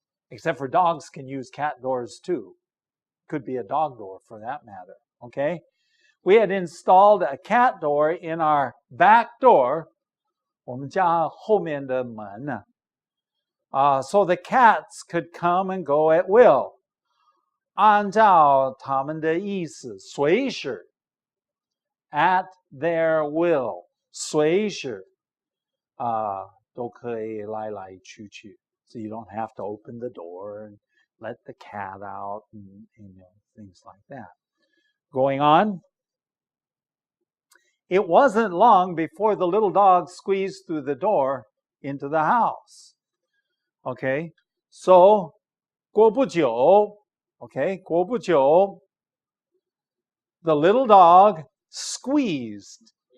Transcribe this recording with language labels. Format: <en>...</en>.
<en>Except for dogs can use cat doors too. Could be a dog door for that matter. Okay? We had installed a cat door in our back door,</en> <zh>我们家后面的门,</zh> <en>so the cats could come and go at will.</en> <zh>按照他们的意思，随时</zh> <en>at their will,</en> <zh>随时都可以来来去去.</zh> <en>So you don't have to open the door and let the cat out and things like that. Going on. It wasn't long before the little dog squeezed through the door into the house. Okay, so</en> <zh>过不久,</zh> <en>okay, 过不久, the little dog squeezed.</en>